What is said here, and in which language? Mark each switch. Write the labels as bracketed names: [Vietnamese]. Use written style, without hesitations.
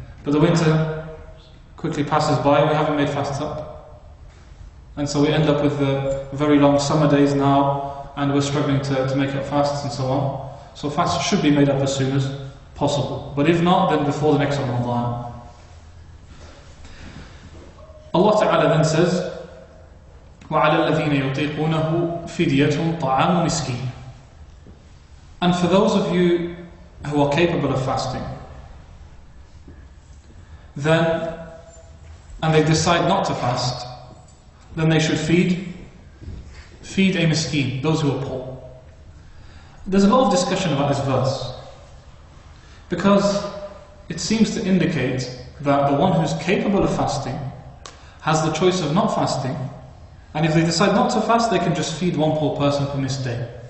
[English] But the winter quickly passes by, we haven't made fasts up. And so we end up with the very long summer days now, and we're struggling to make up fasts and so on. So fasts should be made up as soon as possible. But if not, then before the next Ramadan. Allah Ta'ala then says, [Arabic] وَعَلَى الَّذِينَ يُطِيقُونَهُ فِدْيَةٌ طَعَامُ مِسْكِينٍ. [English] And for those of you who are capable of fasting, then, and they decide not to fast, then they should feed a miskeen, those who are poor. There's a lot of discussion about this verse, because it seems to indicate that the one who's capable of fasting has the choice of not fasting, and if they decide not to fast, they can just feed one poor person per missed day.